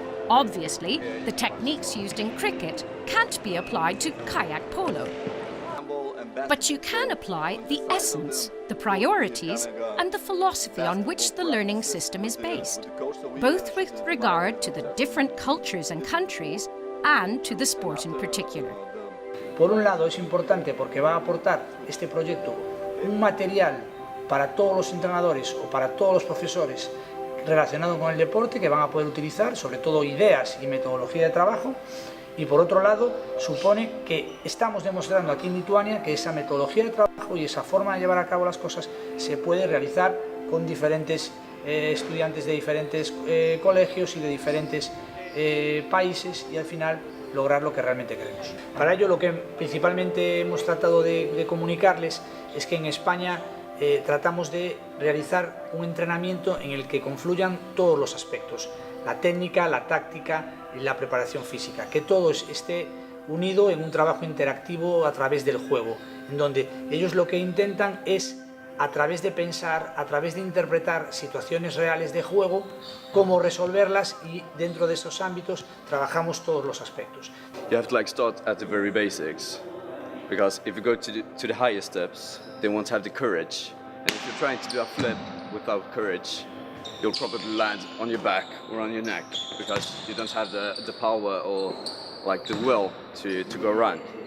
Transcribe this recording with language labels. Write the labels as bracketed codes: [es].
[en] Obviously, the techniques used in cricket can't be applied to kayak polo. But you can apply the essence, the priorities, and the philosophy on which the learning system is based, both with regard to the different cultures and countries and to the sport in particular. [es] Por un lado es importante porque va a aportar este proyecto un material para todos los entrenadores o para todos los profesores relacionado con el deporte que van a poder utilizar, sobre todo ideas y metodología de trabajo. Y por otro lado, supone que estamos demostrando aquí en Lituania que esa metodología de trabajo y esa forma de llevar a cabo las cosas se puede realizar con diferentes estudiantes de diferentes colegios y de diferentes países y al final lograr lo que realmente queremos. Para ello lo que principalmente hemos tratado de comunicarles es que en España tratamos de realizar un entrenamiento en el que confluyan todos los aspectos, la técnica, la táctica y la preparación física, que todo esté unido en un trabajo interactivo a través del juego, en donde ellos lo que intentan es, a través de pensar, a través de interpretar situaciones reales de juego, cómo resolverlas y dentro de esos ámbitos trabajamos todos los aspectos. [en] You have to start at the very basics, because if you go to the higher steps, they won't have the courage, and if you're trying to do a flip without courage, you'll probably land on your back or on your neck because you don't have the power or the will to go around.